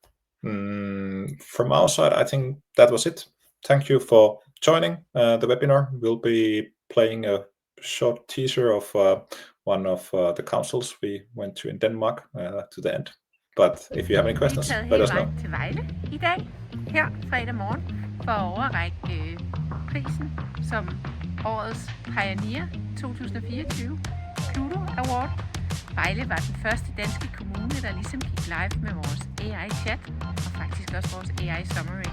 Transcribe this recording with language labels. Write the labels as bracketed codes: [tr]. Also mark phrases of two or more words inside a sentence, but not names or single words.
[en] From our side, I think that was it. Thank you for joining the webinar. We'll be playing a short teaser of one of the councils we went to in Denmark to the end. But if you have any questions, let us know. [da] Til Vejle i dag, her fredag morgen, for at overrække prisen som årets Pioneer 2024 Cludo Award. Vejle var den første danske kommune, der ligesom gik live med vores AI-chat, og faktisk også vores AI-summary.